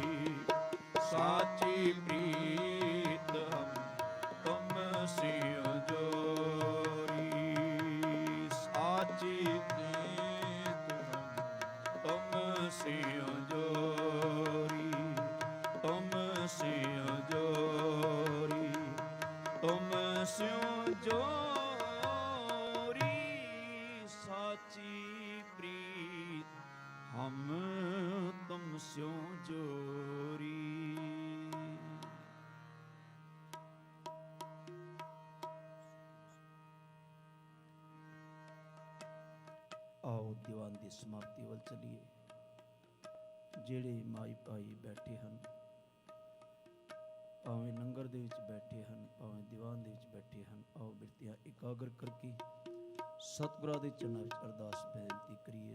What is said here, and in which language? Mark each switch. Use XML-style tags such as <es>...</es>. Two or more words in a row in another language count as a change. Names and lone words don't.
<pa>ਸਾਚੀ ਪ੍ਰੀਤ ਹਮ ਤੁਮ ਸਿਉ ਜੋਰੀ, ਸਾਚੀ ਪ੍ਰੀਤ ਹਮ ਤੁਮ ਸਿਉ ਜੋਰੀ, ਤੁਮ ਸਿਉ ਜੋਰੀ, ਤੁਮ ਸਿਉ ਜੋਰੀ। ਸਾਚੀ ਪ੍ਰੀਤ ਹਮ ਤੁਮ ਸਿਉ ਜੋਰੀ। आओ ਦੀਵਾਨ ਦੀ ਸਮਾਪਤੀ ਵੱਲ ਚੱਲੀਏ। ਜਿਹੜੇ ਮਾਈ ਭਾਈ ਬੈਠੇ ਹਨ, ਭਾਵੇਂ ਲੰਗਰ ਦੇ ਵਿੱਚ ਬੈਠੇ ਹਨ, ਭਾਵੇਂ ਦੀਵਾਨ ਦੇ ਵਿੱਚ ਬੈਠੇ ਹਨ, ਆਓ ਬਿਰਤੀਆਂ ਇਕਾਗਰ ਕਰਕੇ ਸਤਿਗੁਰਾਂ ਦੇ ਚਰਨਾਂ ਵਿੱਚ ਅਰਦਾਸ ਬੇਨਤੀ ਕਰੀਏ।</pa>